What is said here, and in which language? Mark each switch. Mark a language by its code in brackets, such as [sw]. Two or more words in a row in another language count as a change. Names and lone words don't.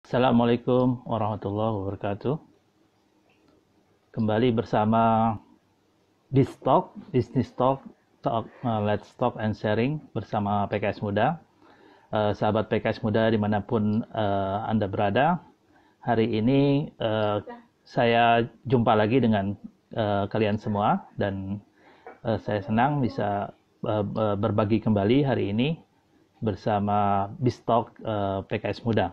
[ar] السلام عليكم ورحمة الله وبركاته. [id] Kembali bersama Distalk, [en] Business Talk, Let's Talk and Sharing [id] bersama PKS Muda. Sahabat PKS Muda dimanapun Anda berada, hari ini saya jumpa lagi dengan kalian semua dan saya senang bisa berbagi kembali hari ini bersama Distalk PKS Muda.